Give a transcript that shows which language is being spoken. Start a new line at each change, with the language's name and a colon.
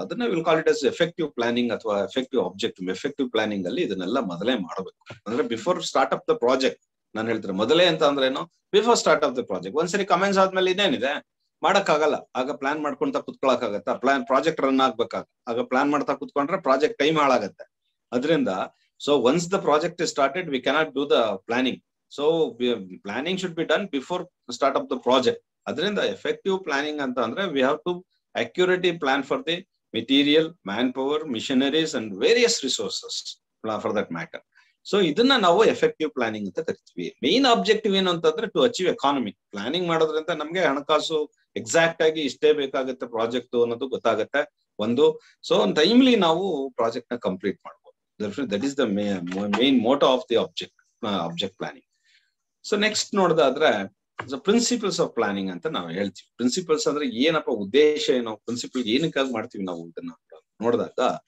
Kannada: ಅದನ್ನ
English: will call it as effective planning
Kannada: ಅಥವಾ effective objective. Effective planning ಅಲ್ಲಿ ಇದನ್ನೆಲ್ಲ ಮೊದಲೇ ಮಾಡಬೇಕು.
English: ಅಂದ್ರೆ before start up the project
Kannada: ನಾನು ಹೇಳ್ತಾರೆ. ಮೊದಲೇ ಅಂತ ಅಂದ್ರೆ ಏನು,
English: Before start of the project.
Kannada: ಒಂದ್ಸರಿ ಕಮೆಂಟ್ಸ್ ಆದ್ಮೇಲೆ ಇದೇನಿದೆ ಮಾಡಕ್ಕಾಗಲ್ಲ, ಆಗ ಪ್ಲಾನ್ ಮಾಡ್ಕೊಂತ ಕುತ್ಕೊಳಕಾಗತ್ತ, ಪ್ರಾಜೆಕ್ಟ್ ರನ್ ಆಗ್ಬೇಕಾಗ ಆಗ ಪ್ಲಾನ್ ಮಾಡ್ತಾ ಕುತ್ಕೊಂಡ್ರೆ ಪ್ರಾಜೆಕ್ಟ್ ಟೈಮ್ ಹಾಳಾಗತ್ತೆ.
English: ಅದರಿಂದ so once the project is started we cannot do the planning. So planning should be done before start of the project. Adrinda effective planning anta andre we have to accurately plan for the material, manpower, machineries and various resources for that matter.
Kannada: So idanna ನಾವು effective planning ಅಂತ ಕರಿತೀವಿ. Main objective ಏನು ಅಂತಂದ್ರೆ
English: To achieve economy.
Kannada: Planning ಮಾಡೋದ್ರಿಂದ ನಮ್ಗೆ ಹಣಕಾಸು exact ಆಗಿ ಇಷ್ಟೇ ಬೇಕಾಗುತ್ತೆ ಪ್ರಾಜೆಕ್ಟ್ ಅನ್ನೋದು ಗೊತ್ತಾಗುತ್ತೆ ಒಂದು. ಸೊ ಟೈಮ್ಲಿ ನಾವು ಪ್ರಾಜೆಕ್ಟ್ ನ ಕಂಪ್ಲೀಟ್ ಮಾಡ್ಬೋದು.
English: That is the main motto of the object planning. So next ನೋಡೋದಾದ್ರೆ the principles of planning ಅಂತ ನಾವು ಹೇಳ್ತೀವಿ.
Kannada: ಪ್ರಿನ್ಸಿಪಲ್ಸ್ ಅಂದ್ರೆ ಏನಪ್ಪ ಉದ್ದೇಶ ಏನು, ಪ್ರಿನ್ಸಿಪಲ್ ಏನಕ್ಕಾಗಿ ಮಾಡ್ತೀವಿ ನಾವು ಇದನ್ನ ನೋಡಿದಾಗ.